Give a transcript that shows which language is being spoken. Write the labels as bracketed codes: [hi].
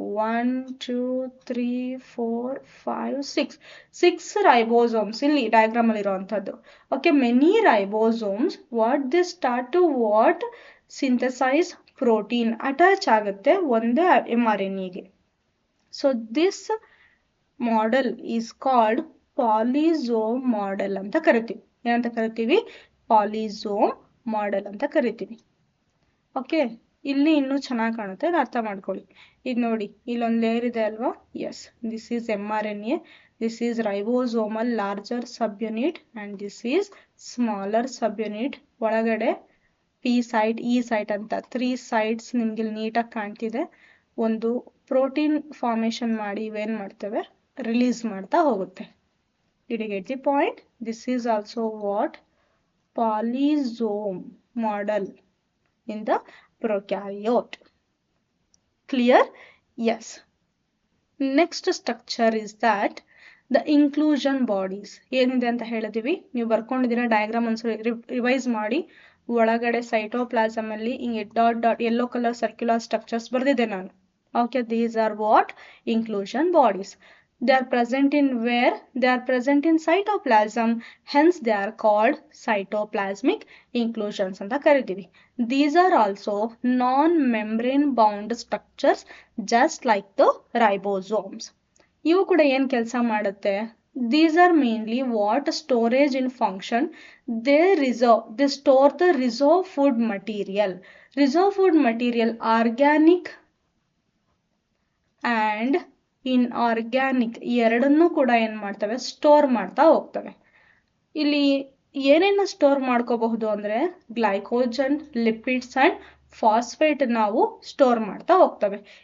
[kn] 1 2 3 4 5 6 ribosomes ಇಲ್ಲಿ diagram ಅಲ್ಲಿ ಇರುವಂತದ್ದು. [en] okay, many ribosomes what they start to what synthesize protein [kn] attach ಆಗುತ್ತೆ ಒಂದೇ mRNAಗೆ. [en] so this model is called polysome model [kn] ಅಂತ ಕರಿತೀವಿ. ಏನಂತ ಕರಿತೀವಿ? ಪಾಲಿಸೋಮ್ ಮಾಡೆಲ್ ಅಂತ ಕರಿತೀವಿ. ಓಕೆ, ಇಲ್ಲಿ ಇನ್ನೂ ಚೆನ್ನಾಗಿ ಕಾಣುತ್ತೆ, ಅರ್ಥ ಮಾಡ್ಕೊಳ್ಳಿ. ಇದು ನೋಡಿ, ಇಲ್ಲೊಂದು ಲೇಯರ್ ಇದೆ ಅಲ್ವಾ? [en] Yes, this is mRNA, this is ribosomal larger subunit and this is smaller subunit. [kn] ಒಳಗಡೆ ಪಿ ಸೈಟ್, ಇ ಸೈಟ್ ಅಂತ 3 ಸೈಟ್ಸ್ ನಿಮ್ಗೆ ನೀಟಾಗಿ ಕಾಣ್ತಿದೆ. ಒಂದು ಪ್ರೋಟೀನ್ ಫಾರ್ಮೇಶನ್ ಮಾಡಿ ಇವೇನ್ ಮಾಡ್ತೇವೆ, ರಿಲೀಸ್ ಮಾಡ್ತಾ ಹೋಗುತ್ತೆ. [en] Did you get the point? This is also what polysome model in the prokaryote. Clear? Yes. Next structure is that the inclusion bodies. ಏನಿದೆ ಅಂತ ಹೇಳಿದೀವಿ, ನೀವು ಬರ್ಕೊಂಡಿದ್ದೀರಾ diagram ಒಂದ್ಸರಿ revise ಮಾಡಿ. ಒಳಗಡೆ cytoplasm ಅಲ್ಲಿ ಹಿಂಗೆ dot yellow colour circular structures ಬರ್ದಿದೆ ನಾನು. Okay, these are what inclusion bodies. They are present in where? They are present in cytoplasm. Hence, they are called cytoplasmic inclusions [kn] anta karitivi. [en] These are also non-membrane bound structures just like the ribosomes. [kn] Ivu kuda yen kelsa madutte? [en] These are mainly what storage in function. They store the reserve food material. Reserve food material organic and [kn] inorganic ಎರಡನ್ನೂ ಕೂಡ ಏನ್ ಮಾಡ್ತವೆ, store ಮಾಡ್ತಾ ಹೋಗ್ತವೆ. ಇಲ್ಲಿ ಏನೇನ store ಮಾಡ್ಕೋಬಹುದು ಅಂದ್ರೆ ಗ್ಲೈಕೋಜನ್, ಲಿಪಿಡ್ಸ್ ಅಂಡ್ ಫಾಸ್ಫೇಟ್ ನಾವು ಸ್ಟೋರ್ ಮಾಡ್ತಾ ಹೋಗ್ತವೆ.